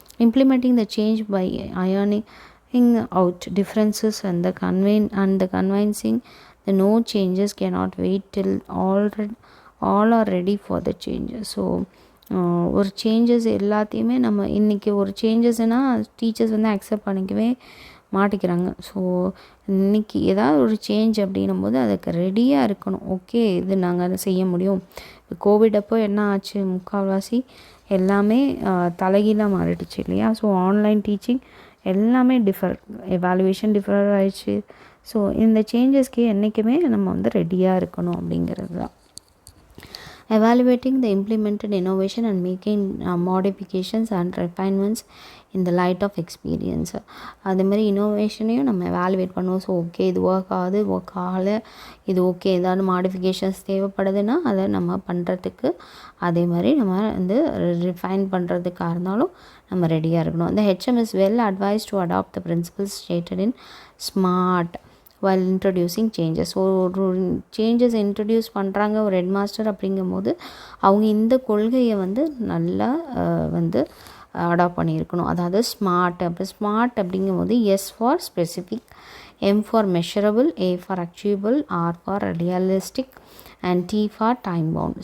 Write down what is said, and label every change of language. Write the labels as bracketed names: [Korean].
[English] Implementing the change by ironing out differences and the convincing the no changes cannot wait till all are ready for the changes. [Tamil] So ஒரு changes எல்லாத்தையுமே நம்ம இன்றைக்கி ஒரு சேஞ்சஸ்னால் teachers accept பண்ணிக்கவே மாட்டிக்கிறாங்க. So இன்றைக்கி ஏதாவது ஒரு சேஞ்ச் அப்படின்னும் போது அதுக்கு ரெடியாக இருக்கணும். ஓகே, இது நாங்கள் அதை செய்ய முடியும். இப்போ கோவிட் அப்போ என்ன ஆச்சு, முக்கால்வாசி எல்லாமே தலைகீழாக மாறிடுச்சு இல்லையா. ஸோ ஆன்லைன் டீச்சிங் எல்லாமே எவாலுவேஷன் டிஃபர் ஆயிடுச்சு. ஸோ இந்த சேஞ்சஸ்க்கு என்றைக்குமே நம்ம ரெடியாக இருக்கணும் அப்படிங்கிறது தான். [English] evaluating the implemented innovation and making modifications and refinements in the light of experience. [Tamil] அதே மாதிரி இன்னோவேஷனையும் நம்ம எவாலுவேட் பண்ணுவோம். ஸோ ஓகே இது ஒர்க் ஆகுது, ஒர்க் ஆகலை, இது ஓகே ஏதாவது மாடிஃபிகேஷன்ஸ் தேவைப்படுதுன்னா அதை நம்ம பண்ணுறதுக்கு அதே மாதிரி நம்ம வந்து ரிஃபைன் பண்ணுறதுக்காக இருந்தாலும் நம்ம ரெடியாக இருக்கணும். [English] The HM is well advised to adopt the principles stated in SMART while introducing changes. [Tamil] So ஒரு சேஞ்சஸ் இன்ட்ரடியூஸ் பண்ணுறாங்க ஒரு ஹெட்மாஸ்டர் அப்படிங்கும்போது அவங்க இந்த கொள்கையை வந்து நல்லா வந்து அடாப்ட் பண்ணியிருக்கணும். அதாவது ஸ்மார்ட் அப்படிங்கும்போது S for specific, M for measurable, A for achievable, R for realistic and D for time bound.